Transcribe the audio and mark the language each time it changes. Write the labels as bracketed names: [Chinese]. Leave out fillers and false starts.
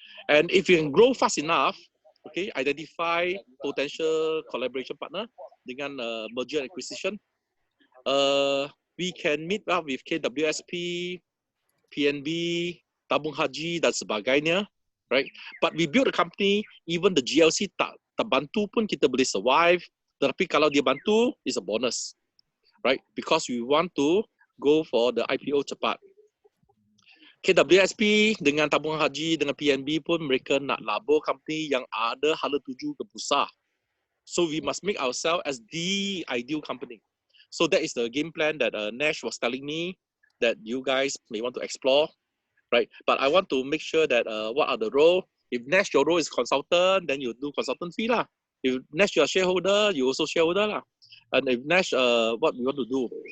[English] And if you can grow fast enough, okay, identify potential collaboration partner [Malay] dengan [English] merger and acquisition, we can meet up with KWSP, PNB, Tabung Haji [Malay] dan sebagainya, [English] right? But we build a company, even the GLC [Malay] tak bantu pun kita boleh [English] survive. [Malay] Tetapi kalau dia bantu, [English] is a bonus, right? Because we want to go for the IPO [Malay] cepat. KWSP dengan Tabung Haji dengan PNB pun mereka nak labur company yang ada hala tuju ke bursa. [English] So we must make ourselves as the ideal company. So that is the game plan that Nash was telling me that you guys may want to explore, right? But I want to make sure that what are the role. If Nash, your role is consultant, then you do consultant fee lah. If Nash, you're a shareholder, you also shareholder lah. And if Nash, what we want to do.